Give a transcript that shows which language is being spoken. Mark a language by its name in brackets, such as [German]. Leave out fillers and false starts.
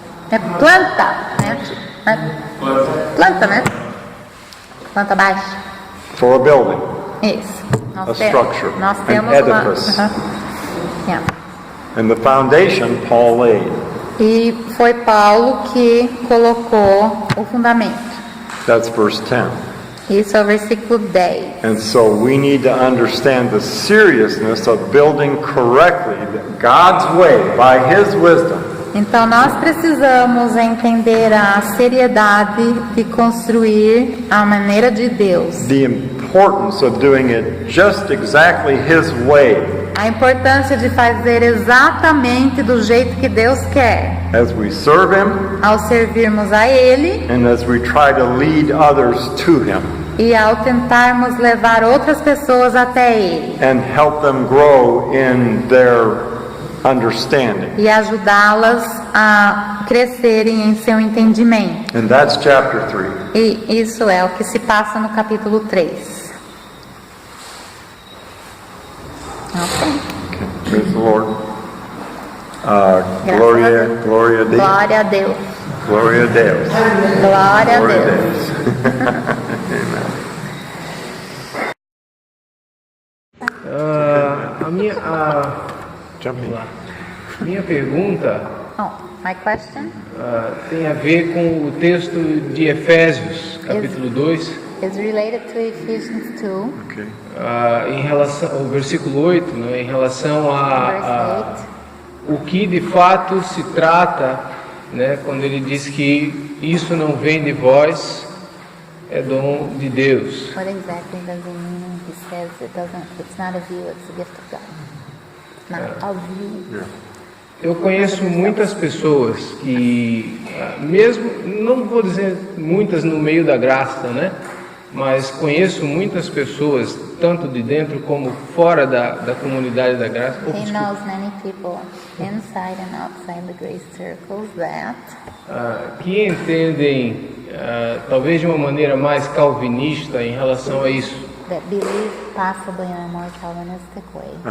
[Portuguese] É planta, né? Planta, né? Planta baixa. [English] For a building. [Portuguese] Isso. [English] A structure, [Portuguese] Nós [English] an [Portuguese] temos [English] edifice. Yeah. And the foundation Paul laid. [Portuguese] E foi Paulo que colocou o fundamento. [English] That's verse 10. [Portuguese] Isso é o versículo 10. [English] And so we need to understand the seriousness of building correctly God's way by his wisdom. [Portuguese] Então nós precisamos entender a seriedade de construir a maneira de Deus. [English] The importance of doing it just exactly his way [Portuguese] A importância de fazer exatamente do jeito que Deus quer. [English] as we serve him [Portuguese] Ao servirmos a Ele [English] and as we try to lead others to him [Portuguese] e ao tentarmos levar outras pessoas até Ele. [English] and help them grow in their understanding. [Portuguese] e ajudá-las a crescerem em seu entendimento. [English] And that's chapter 3. [Portuguese] E isso é o que se passa no capítulo 3. [English] Ok. Praise the Lord. [Portuguese] Gloria a Deus. Glória a Deus. Gloria a Deus. Glória a Gloria a Deus. [English] Jumping. [Portuguese] Minha pergunta [English] Oh, my question [Portuguese] tem a ver com o texto de Efésios, capítulo 2, [English] is related to Ephesians 2, Okay. [Portuguese] em relação ao versículo 8, né, em relação a [English] verse [Portuguese] o que de fato se trata, né, quando ele diz que isso não vem de vós, é dom de Deus. [English] 8. What exactly does it mean when he says it's not of you, it's a gift of God? It's not of you. [Portuguese] Eu conheço muitas pessoas que, mesmo, não vou dizer muitas no meio da graça, né? Mas conheço muitas pessoas, tanto de dentro como fora da comunidade da graça. [English] He knows many people inside and outside the grace circles that [Portuguese] Que entendem, talvez de uma maneira mais calvinista em relação a isso. [English] believe possibly in a more Calvinistic way.